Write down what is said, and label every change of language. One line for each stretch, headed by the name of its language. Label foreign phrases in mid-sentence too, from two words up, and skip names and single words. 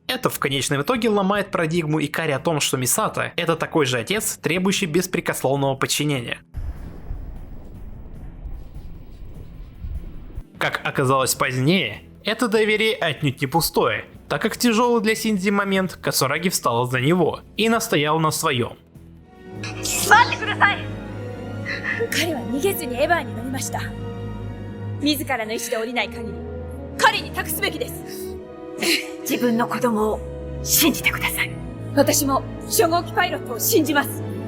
Russian: Это в конечном итоге ломает парадигму Икари о том, что Мисато – это такой же отец, требующий беспрекословного подчинения. Как оказалось позднее, это доверие отнюдь не пустое, так как в тяжелый для Синди момент Кацураги встала за него и настоял на своем.
Japanese: 彼は逃げずにエヴァーに乗りました。自らの意志で降りない限り彼に託すべきです。自分の子供を信じてください。私も初号機パイロットを信じます。